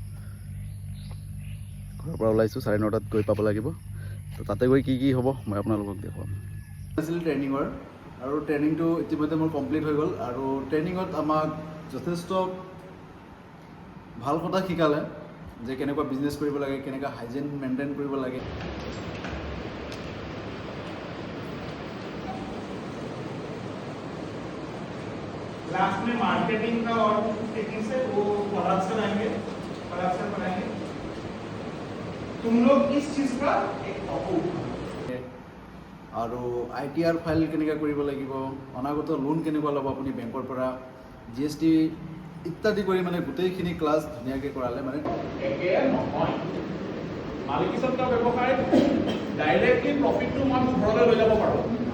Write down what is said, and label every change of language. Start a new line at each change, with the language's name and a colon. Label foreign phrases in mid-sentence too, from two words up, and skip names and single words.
Assamese: ঘৰৰ পৰা ওলাইছোঁ 9:30 গৈ পাব লাগিব। তো তাতে গৈ কি হ'ব মই আপোনালোকক দেখুৱাম। আছিল ট্ৰেইনিঙৰ আৰু ট্ৰেইনিংটো ইতিমধ্যে মোৰ কমপ্লিট হৈ গ'ল আৰু ট্ৰেইনিঙত আমাক যথেষ্ট ভাল কথা শিকালে যে কেনেকুৱা বিজনেছ কৰিব লাগে, কেনেকুৱা
English: hygiene maintain
Assamese: কৰিব লাগে।
Hindi: लास्ट में मार्केटिंग का और टेक्निक्स है वो प्रोडक्शन आएंगे, प्रोडक्शन बनाएंगे। तुम लोग इस चीज का एक टॉपिक
Assamese: আৰু ITR ফাইল কেনেকৈ কৰিব লাগিব, অনাগত লোন কেনেকুৱা ল'ব আপুনি বেংকৰ পৰা, GST ইত্যাদি কৰি মানে গোটেইখিনি ক্লাছ ধুনীয়াকৈ কৰালে। মানে মালিকিছত ব্যৱসায় ডাইৰেক্টলি প্ৰফিটটো মই ঘৰলৈ লৈ যাব পাৰোঁ।